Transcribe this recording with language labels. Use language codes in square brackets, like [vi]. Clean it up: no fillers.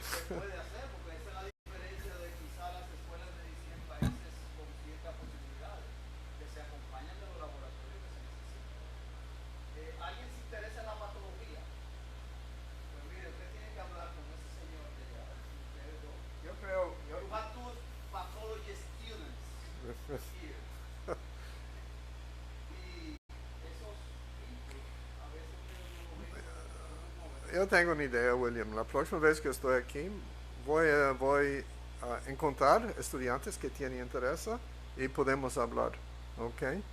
[es] Se puede hacer porque esa es la diferencia de quizá las escuelas de medicina en países con ciertas posibilidades que se acompañan de los laboratorios que se necesitan. ¿Alguien se interesa en la patología? Pues mire, usted tiene que hablar con ese señor de allá. Ustedes dos. Yo creo. [en] You have two pathology students here. [es] Y esos títulos a veces ustedes no lo ven. Yo tengo una idea, William. La próxima vez que estoy aquí, voy a encontrar estudiantes que tienen interés y podemos hablar. ¿Ok?